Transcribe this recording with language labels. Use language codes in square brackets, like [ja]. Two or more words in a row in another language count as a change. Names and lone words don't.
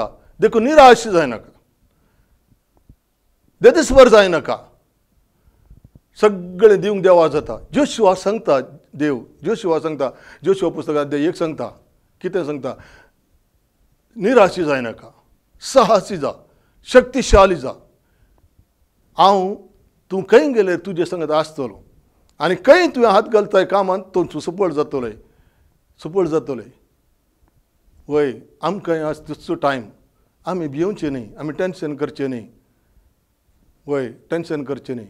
[kok] देखून निराश जायनाका. देदिस्वर जायनाका. सगळें दिवंक देवा जाता. जोशुआ सांगता देव जोशुआ सांगता जोशुआ पुस्तकांत एक सांगता कितें सांगता निराशी जायनाका. साहसी जा शक्तिशाली जा. हांव तूं खंय गेले तुजे संगत आसतलो आनी खंय तुवें हात घालताय कामांत तो सफळ जातलोय सफळ जातलोय. वय आमकां आज तितचो टायम आमी भिवचें न्ही. आमी टेन्शन करचें न्ही. वय टेन्शन करचें न्ही.